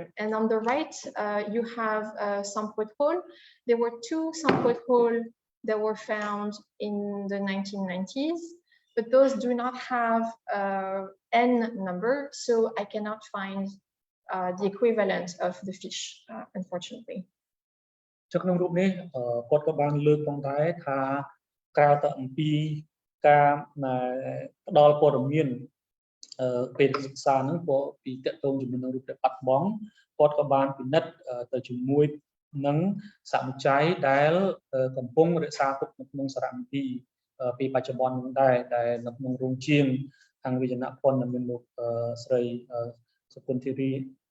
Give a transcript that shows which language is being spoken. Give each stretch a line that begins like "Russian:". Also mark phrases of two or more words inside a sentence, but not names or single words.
English: And on the right, you have sampot hole. There were 2 sampot hole that were found in the 1990s, but those do not have N number, so I cannot find the equivalent of the fish, unfortunately.
Khmer: ក្នុងរូបនេះគាត់ក៏បានលើកផងដែរថាក្រៅទៅអំពីការផ្ដល់ព័ត៌មានពេលសិក្សាហ្នឹងពីតកតងជាមួយនឹងរូបដែលបាត់បង់គាត់ក៏បានពិនិត្យទៅជាមួយនឹងសមច័យដែលកំពុងរក្សាទុកនៅក្នុងសារមន្ទីរពីបច្ចុប្បន្នហ្នឹងដែរដែលនៅក្នុងរោងជាងខាងវិជ្ជាភ័ណ្ឌមានលោកស្រីសុគន្ធធីរី